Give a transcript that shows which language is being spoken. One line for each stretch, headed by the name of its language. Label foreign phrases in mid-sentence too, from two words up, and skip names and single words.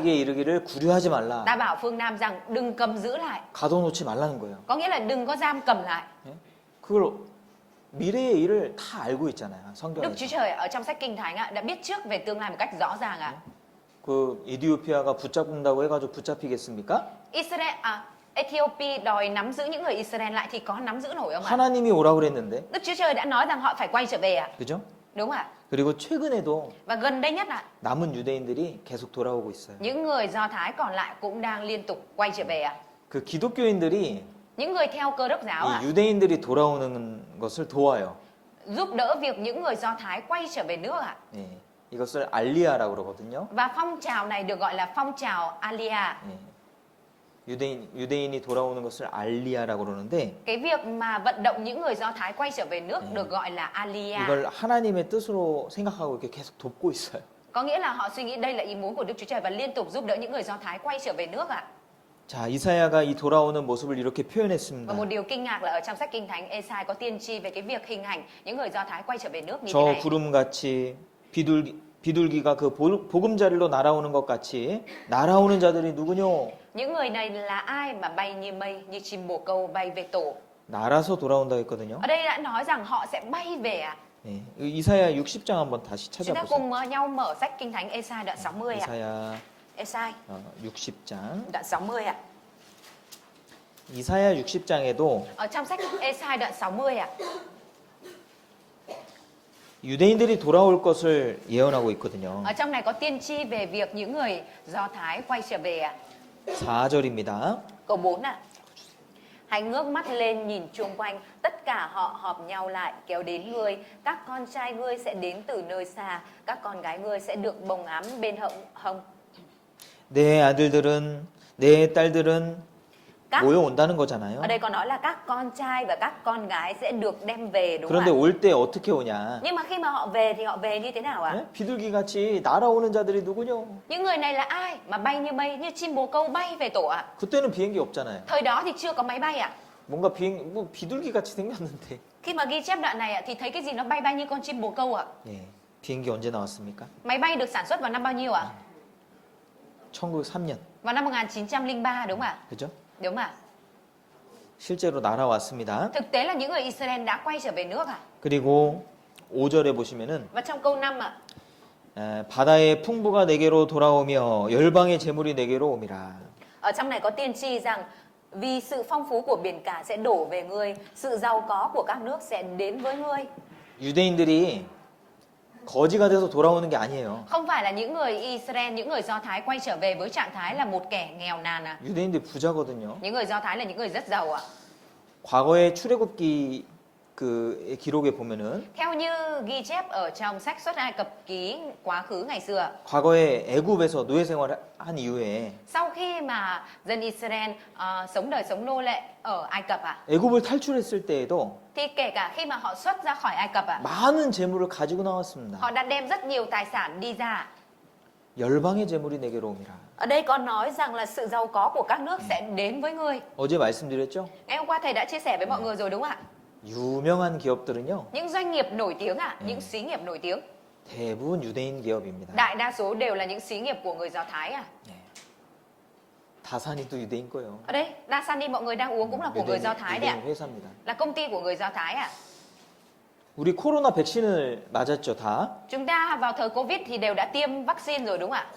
Korean: 남방에게 이르기를 구류하지 말라.
Vietnamese: Ta bảo phương Nam rằng đừng cầm giữ lại,
Korean: 가둬놓지 말라는 거예요.
Vietnamese: có nghĩa là đừng có giam cầm lại.
Korean: 예? 그걸 미래의 일을 다 알고 있잖아요.
Vietnamese: Đức Chúa
Korean: 성경에서.
Vietnamese: Trời ở trong sách Kinh Thánh ạ đã biết trước về tương lai một cách rõ ràng ạ.
Korean: 그 에디오피아가 붙잡는다고 해가지고 붙잡히겠습니까?
Vietnamese: Ethiopia đòi nắm giữ những người Israel lại thì có nắm giữ nổi không ạ?
Korean: 하나님이 오라고 그랬는데,
Vietnamese: Đức Chúa Trời đã nói rằng họ phải quay trở về ạ.
Korean: 그죠?
Vietnamese: Đúng ạ.
Korean: 그리고 최근에도
Vietnamese: Và gần đây nhất ạ,
Korean: 남은 유대인들이 계속 돌아오고 있어요.
Vietnamese: những người Do Thái còn lại cũng đang liên tục quay trở về ạ.
Korean: 그 기독교인들이
Vietnamese: Những người theo Cơ Đốc giáo ạ,
Korean: 이 유대인들이 돌아오는 것을 도와요.
Vietnamese: giúp đỡ việc những người Do Thái quay trở về nước ạ.
Korean: 예, 이것을 알리아라고 그러거든요.
Vietnamese: Và phong trào này được gọi là phong trào Aliyah.
Korean: 예, 유대인이 돌아오는 것을 알리아라고 그러는데
Vietnamese: Cái việc mà vận động những người Do Thái quay trở về nước được gọi là Aliyah.
Korean: 이걸 하나님의 뜻으로 생각하고 이렇게 계속 돕고 있어요.
Vietnamese: Có nghĩa là họ suy nghĩ đây là ý muốn của Đức Chúa Trời và liên tục giúp đỡ những người Do Thái quay trở về nước ạ.
Korean: 자, 이사야가 이 돌아오는 모습을 이렇게
Vietnamese: Và
Korean: 표현했습니다.
Vietnamese: một điều kinh ngạc là ở trong sách Kinh Thánh Ê-sai có tiên tri về cái việc hình ảnh những người Do Thái quay trở về nước như thế
Korean: 저
Vietnamese: này.
Korean: 구름같이 비둘기가 그 보금자리로 날아오는 것 같이 날아오는 자들이 누구뇨?
Vietnamese: Những người này là ai mà bay như mây, như chim bồ câu bay về tổ?
Korean: 날아서 돌아온다 했거든요.
Vietnamese: Ở đây đã nói rằng họ sẽ bay về ạ.
Korean: 예, 이사야 60장 한번 다시
Vietnamese: Chúng ta
Korean: 찾아보세요.
Vietnamese: cùng nhau mở sách Kinh Thánh Ê-sai đoạn 60 ạ.
Korean: 이사야
Vietnamese: Ê-sai
Korean: 60장.
Vietnamese: đoạn 60 ạ.
Korean: 이사야 60장에도
Vietnamese: Ở trong sách Ê-sai đoạn 60 ạ.
Korean: 유대인들이 돌아올 것을 예언하고 있거든요.
Vietnamese: Ở trong này có tiên tri về việc những người Do Thái quay trở về ạ.
Korean: 4절입니다.
Vietnamese: Câu 4 ạ. Hãy ngước mắt lên nhìn chung quanh, tất cả họ họp nhau lại kéo đến ngươi, các con trai ngươi sẽ đến từ nơi xa, các con gái ngươi sẽ được bồng ấm bên hông.
Korean: 내 아들들은 내 딸들은
Vietnamese: Các
Korean: 모여온다는 거잖아요.
Vietnamese: ở đây có nói là các con trai và các con gái sẽ được đem về đúng
Korean: 그런데
Vietnamese: không ạ?
Korean: 올 때 어떻게 오냐?
Vietnamese: Nhưng mà khi mà họ về thì họ về như thế nào ạ?
Korean: 예? 비둘기같이 날아오는 자들이 누구뇨?
Vietnamese: Những người này là ai mà bay như mây, như chim bồ câu bay về tổ ạ?
Korean: 그때는 비행기 없잖아요.
Vietnamese: Thời đó thì chưa có máy bay ạ.
Korean: 뭔가 비둘기같이 생겼는데.
Vietnamese: Khi mà ghi chép đoạn này ạ thì thấy cái gì nó bay bay như con chim bồ câu ạ?
Korean: 예, 비행기 언제 나왔습니까?
Vietnamese: Máy bay được sản xuất vào năm bao nhiêu ạ?
Korean: 1903년.
Vietnamese: Vào năm 1903 đúng không ạ?
Korean: 그죠?
Vietnamese: Đúng ạ.
Korean: 실제로 날아왔습니다.
Vietnamese: Thực tế là những người Israel đã quay trở về nước ạ.
Korean: 그리고 5절에 보시면은
Vietnamese: Và trong câu 5 ạ,
Korean: 바다의 풍부가 내게로 돌아오며 열방의 재물이 내게로 옴이라.
Vietnamese: ở trong này có tiên tri rằng vì sự phong phú của biển cả sẽ đổ về ngươi, sự giàu có của các nước sẽ đến với ngươi.
Korean: 유대인들이 거지가 돼서 돌아오는 게 아니에요.
Vietnamese: Không phải là những người Israel, những người Do Thái quay trở về với trạng thái là một kẻ nghèo nàn à.
Korean: 유대인들 부자거든요.
Vietnamese: Những người Do Thái là những người rất giàu ạ.
Korean: 과거의 출애굽기 그 기록에 보면은
Vietnamese: Theo như ghi chép ở trong sách Xuất Ai Cập ký quá khứ ngày xưa,
Korean: 과거에 애굽에서 노예 생활한 이후에
Vietnamese: sau khi mà dân Israel sống đời sống nô lệ ở Ai Cập ạ,
Korean: 애굽을 탈출했을 때에도
Vietnamese: thì kể cả khi mà họ xuất ra khỏi Ai Cập ạ,
Korean: 많은 재물을 가지고 나왔습니다.
Vietnamese: họ đã đem rất nhiều tài sản đi ra.
Korean: 열방의 재물이 내게로 옵니다.
Vietnamese: Ở đây có nói rằng là sự giàu có của các nước sẽ đến với ngươi.
Korean: 어제 말씀드렸죠?
Vietnamese: Ngày hôm qua thầy đã chia sẻ với mọi người rồi đúng không ạ?
Korean: 유명한 기업들은요.
Vietnamese: Những doanh nghiệp nổi tiếng ạ, những xí nghiệp nổi tiếng,
Korean: 대부분 유대인 기업입니다.
Vietnamese: đại đa số đều là những xí nghiệp của người Do Thái à.
Korean: 다산이 또 유대인 거예요.
Vietnamese: Ở đây, Dasani mọi người đang uống cũng là của người Do Thái đấy ạ.
Korean: 유대인 회사입니다.
Vietnamese: Là công ty của người Do Thái ạ.
Korean: 우리 코로나 백신을 맞았죠, 다?
Vietnamese: Chúng ta vào thời Covid thì đều đã tiêm vaccine rồi đúng không ạ?